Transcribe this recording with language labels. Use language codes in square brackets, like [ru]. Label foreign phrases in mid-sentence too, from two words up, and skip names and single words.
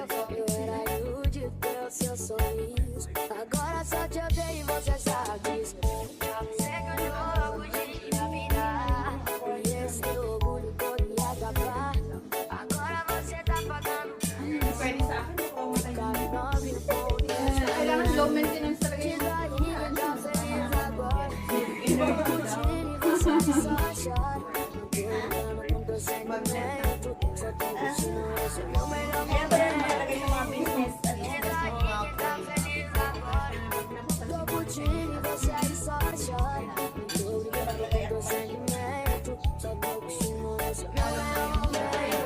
[pt] Eu era iludido pelo seu sorriso. Agora só te odeio e você sabe disso. Sei que eu jogo de virar. E esse teu orgulho todo ia acabar. Agora você tá pagando preço. Ficar novinho com o [tl] Kailangan [en] low maintenance [tl] talaga yun. [pt] diz aí quem tá feliz agora. Tô curtindo e você aí só chora. Não tô ligando com teu sentimento. Só tô curtindo esse meu melhor momento. [tl] Nalagay yung mga business at [pt] Diz aí quem tá feliz agora. Tô curtindo e você aí só chora. Não tô ligando com teu sentimento. Só tô curtindo esse meu melhor momento.